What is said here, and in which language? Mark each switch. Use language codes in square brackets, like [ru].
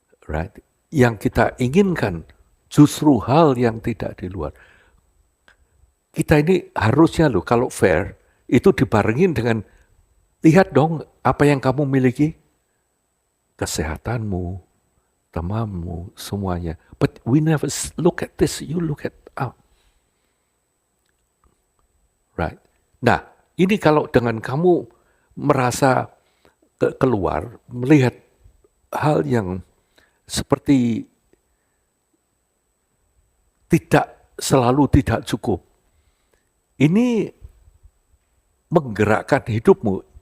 [en] Right? [id] Yang kita inginkan justru hal yang tidak di luar. Kita ini harusnya loh kalau fair, itu dibarengin dengan, lihat dong apa yang kamu miliki. Kesehatanmu, temanmu, semuanya. [en] But we never look at this, you look at out. Right? [id] Nah, ini kalau dengan kamu merasa keluar, melihat hal yang seperti tidak selalu tidak cukup, ini menggerakkan hidupmu.